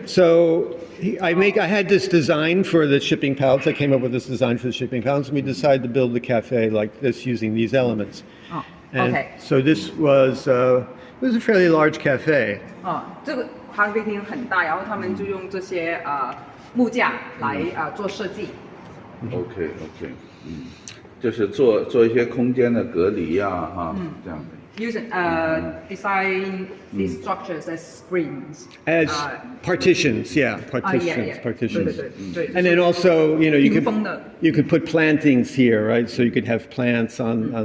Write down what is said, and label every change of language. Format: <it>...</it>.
<en>So I had this design for the shipping pallets. I came up with this design for the shipping pallets, and we decided to build the cafe like this using these elements. And OK so this was it was a fairly large cafe.</en> <zh>这个咖啡厅很大，然后他们就用这些木架来做设计。 OK，就是做一些空间的隔离呀，哈，这样的。</zh> <en>Using design these structures as screens. As partitions, yeah, partitions.</en> <zh>对。</zh> <en>And then also, you know,</en> <zh>屏风的</zh> <en>you could put plantings here, right? So you could have plants on the</en>